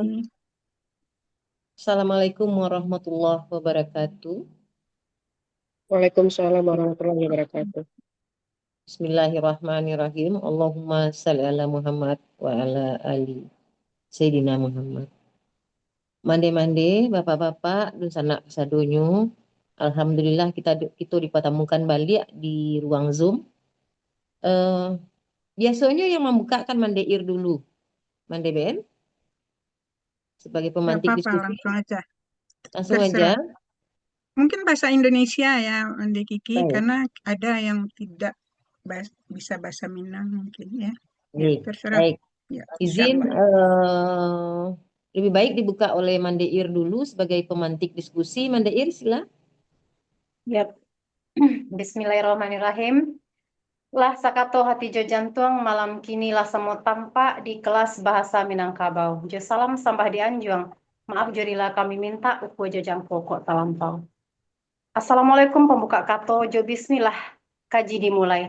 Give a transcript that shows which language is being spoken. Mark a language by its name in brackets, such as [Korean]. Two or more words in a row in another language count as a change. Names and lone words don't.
[Indonesian] mulai. [Arabic] السلام عليكم ورحمة الله وبركاته. وعليكم السلام ورحمة الله وبركاته. بسم الله الرحمن الرحيم. اللهم صل على محمد وعلى آل سيدنا محمد. [Minangkabau] Mande-mande, bapak-bapak, dan sanak sadonyo. [Indonesian] Alhamdulillah kita dipertemukan balik di ruang Zoom. Eh, Biasanya yang membukakan Mandeir dulu. Mande Ben, sebagai Gak pemantik apa-apa, diskusi. langsung aja. Langsung aja. Terserah. Mungkin bahasa Indonesia ya, Mande Kiki, Baik, karena ada yang tidak bisa bahasa Minang mungkin ya. Ya, baik. terserah. Baik. Ya, insya Izin Allah. lebih baik dibuka oleh Mandeir dulu sebagai pemantik diskusi. Mandeir, sila. Yap. Bismillahirrahmanirrahim. [Minangkabau] Lah sakato hati jo jantung malam kini lah semu tampak di kelas bahasa Minangkabau. Jo salam sambah di Anjuang. Maaf jodilah kami minta uku jo jangko kok talampau. Assalamualaikum pembuka kato jo bismillah kaji dimulai.